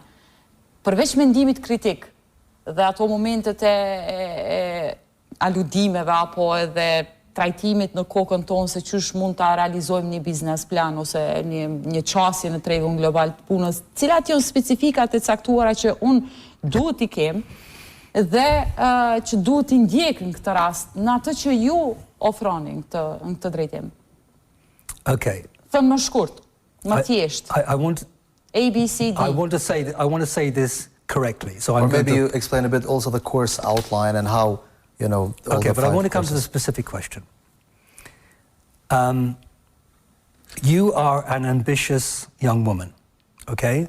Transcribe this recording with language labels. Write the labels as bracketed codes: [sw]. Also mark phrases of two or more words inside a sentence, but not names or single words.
[sq] Përveç mendimit kritik dhe ato momentet e aludimeve apo edhe trajtimit në kokën tonë se qysh mund ta realizojmë një biznes plan ose një qasje në tregun global të punës, cilat janë specifikat e caktuara që unë duhet i kem dhe që duhet i ndjek në këtë rast, në atë që ju ofroni në këtë drejtim. [en] Okay. [sq] Thënë më shkurt, më thjesht. [en] I want ABCD. I want to say this correctly. So Or I'm maybe going you explain a bit also the course outline and how, you know, all Okay, the but I 5 want to come to the courses. specific question. You are an ambitious young woman, okay?